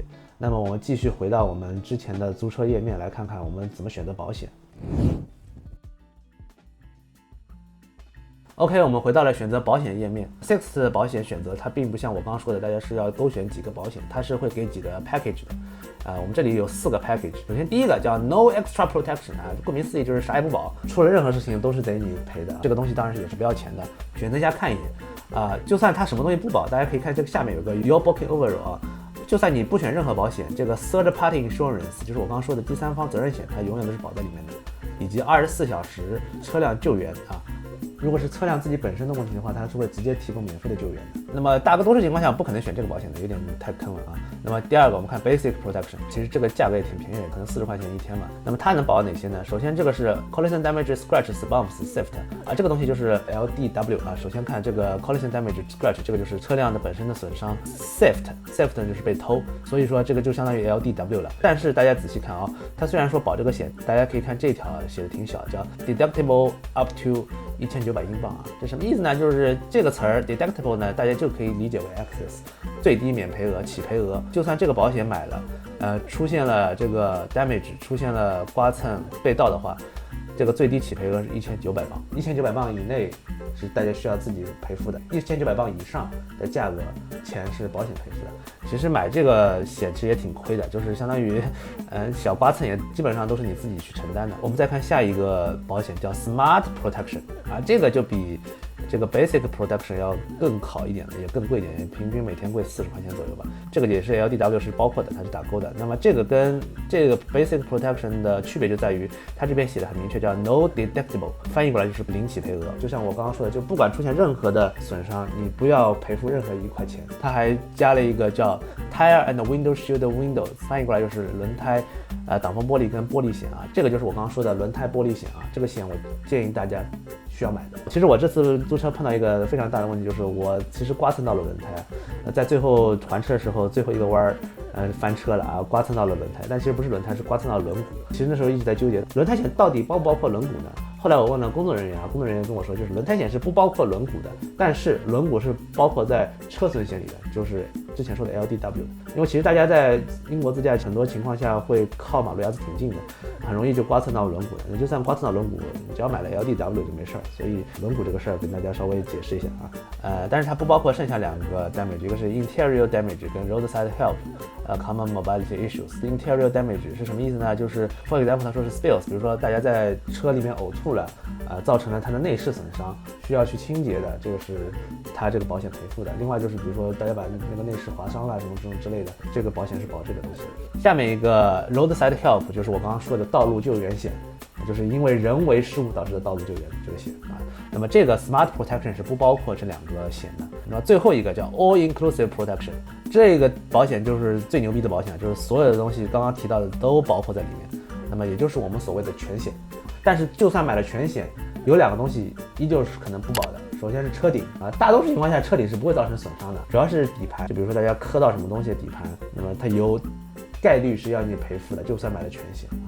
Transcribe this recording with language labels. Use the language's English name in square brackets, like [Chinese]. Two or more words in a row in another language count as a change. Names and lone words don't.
[Chinese] 那麼我們繼續回到我們之前的租車頁面來看看我們怎麼選擇保險。OK， 我們回到了選擇保險頁面。Sixt 的保險選擇它並不像我剛剛說的，大家是要勾選幾個保險，它是會給幾個 package 的。我們這裡有4個 package。首先第一個叫 No Extra Protection 顧名思義就是啥也不保，出了任何事情都是得你賠的。這個東西當然是也是不要錢的，選擇一下看一眼就算它什麼東西不保，大家可以看這個下面有個 [English] Your Booking Overall [Chinese] 就算你不選任何保險，這個 [English] Third Party Insurance [Chinese] 就是我刚剛說的第三方責任險，它永遠都是保在裡面的，以及24小時車輛救援如果是车輛自己本身的問题的话，它是会直接提供免费的救援的。那么大多数情况下不可能选这个保险的，有点太坑了啊。那么第二个我们看 Basic Protection，其实这个价格也挺便宜的，可能40块钱一天嘛。那么它能保哪些呢？首先这个是 [English] Collision Damage Scratch Bumps Theft [Chinese] 啊，这个东西就是 LDW 啊。首先看这个 [English] Collision Damage Scratch， [Chinese] 这个就是车輛的本身的损伤。Theft 呢就是被偷，所以说这个就相当于 LDW 了。但是大家仔细看啊，它虽然说保这个险，大家可以看这条写的挺小，叫 [English] Deductible up to1900 [Chinese] 英镑啊，这什么意思呢？就是这个词儿 deductible 呢，大家就可以理解为 excess 最低免赔额、起赔額。就算这個保險買了，出現了這個 damage， 出現了刮蹭、被盜的話，這個最低起賠額是1900磅，1900磅以內是大家需要自己賠付的，1900磅以上的價格錢是保險賠付的。其實買這個險其實也挺虧的，就是相當於，小刮蹭也基本上都是你自己去承擔的。我們再看下一個保險叫 Smart Protection 啊，這個就比這個 Basic Protection 要更好一點的，也更貴一點，平均每天貴40塊錢左右吧。這個也是 LDW 是包括的，它是打勾的。那麼這個跟這個 Basic Protection 的區別就在於，它這邊寫的很明確，叫 [English] No Deductible， [Chinese] 翻譯過來就是零起賠額。就像我剛剛說的，就不管出現任何的損傷，你不要賠付任何一塊錢。它還加了一個叫 [English] Tire and Window Shield Windows， [Chinese] 翻譯過來就是輪胎、擋風玻璃跟玻璃險啊。這個就是我剛剛說的輪胎玻璃險啊。這個險我建議大家需要買的。其實我這次租車碰到一個非常大的問題，就是我其實刮蹭到了輪胎，在最後還車的時候最後一個彎翻車了啊，刮蹭到了輪胎，但其實不是輪胎，是刮蹭到輪毂。其實那時候一直在糾結輪胎險到底包不包括輪毂呢？後來我問了工作人員啊，工作人員跟我說，就是輪胎險是不包括輪毂的，但是輪毂是包括在車損險裡的，就是之前說的 LDW 的。因為其實大家在英國自駕很多情況下會靠馬路牙子挺近的，很容易就刮蹭到輪毂的。就算刮蹭到輪毂，你只要買了 LDW 就沒事兒。所以輪毂這個事兒跟大家稍微解釋一下啊。但是它不包括剩下兩個 damage， 一個是 [English] interior damage [Chinese] 跟 [English] roadside help，common mobility issues。 interior damage [Chinese] 是什麼意思呢？就是 [English] for example [Chinese] 他說是 spills，比如說大家在車裡面嘔吐了，造成了它的內飾損傷，需要去清潔的，這個是它這個保險賠付的。另外就是比如說大家把那個內飾劃傷了什麼這種之類的，這個保險是保這個東西的。下面一個 [English] roadside help [Chinese] 就是我剛剛說的道路救援險，就是因為人為失誤導致的道路救援這個險啊。那麼這個 smart protection 是不包括這兩個險的。那麼最後一個叫 all inclusive protection，這個保險就是最牛逼的保險，就是所有的東西剛剛提到的都包括在裡面。那麼也就是我們所謂的全險。但是就算買了全險，有兩個東西依舊是可能不保的。首先是車頂啊，大多數情況下車頂是不會造成損傷的，主要是底盤。就比如說大家磕到什麼東西的底盤，那麼它有概率是要你賠付的，就算買了全險啊。